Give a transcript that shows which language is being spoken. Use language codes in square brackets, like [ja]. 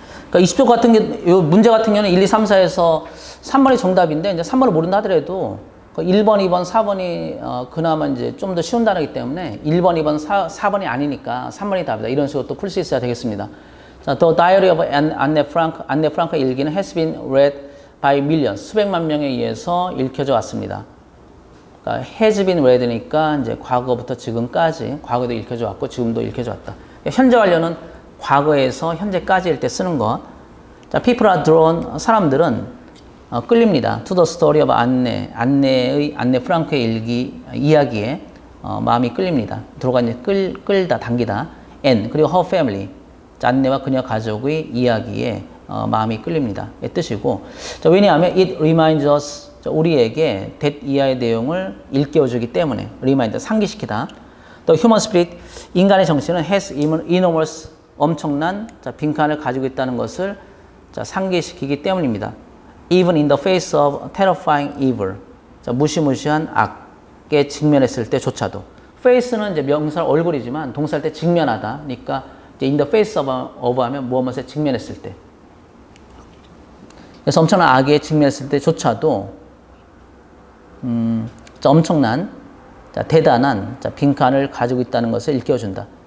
[ko] 그러니까 20조 같은 게, 요 문제 같은 경우는 1, 2, 3, 4에서 3번이 정답인데, 이제 3번을 모른다 하더라도, 1번, 2번, 4번이, 그나마 이제 좀 더 쉬운 단어이기 때문에, 1번, 2번, 4번이 아니니까 3번이 답이다. 이런 식으로 또 풀 수 있어야 되겠습니다. [en] 자, The Diary of [ko] 안네 프랑크의 일기는 [en] has been read by millions. [ko] 수백만 명에 의해서 읽혀져 왔습니다. 그러니까 has been read니까 이제 과거부터 지금까지, 과거도 읽혀져 왔고, 지금도 읽혀져 왔다. 현재 완료는 과거에서 현재까지일 때 쓰는 것. 자, [en] people are drawn, [ko] 사람들은 끌립니다. [en] To the story of [ko] 안네 프랑크의 일기, 이야기에 마음이 끌립니다. 들어가 이제 끌다, 당기다. And, 그리고 [en] her family, [ko] 안네와 그녀 가족의 이야기에 마음이 끌립니다. 의 뜻이고. 자, 왜냐하면 [en] it reminds us, [ko] 우리에게 that 이하의 내용을 일깨워주기 때문에, remind, 상기시키다. 또 [en] human spirit, [ko] 인간의 정신은 [en] has enormous, [ko] 엄청난 빈칸을 가지고 있다는 것을 상기시키기 때문입니다. [en] Even in the face of terrifying evil, [ko] 무시무시한 악에 직면했을 때조차도. face는 이제 명사 얼굴이지만 동사할 때 직면하다. 그러니까 이제 [en] in the face of [ko] 하면 무엇에 직면했을 때. 그래서 엄청난 악에 직면했을 때조차도 엄청난, 대단한 빈칸을 가지고 있다는 것을 일깨워준다.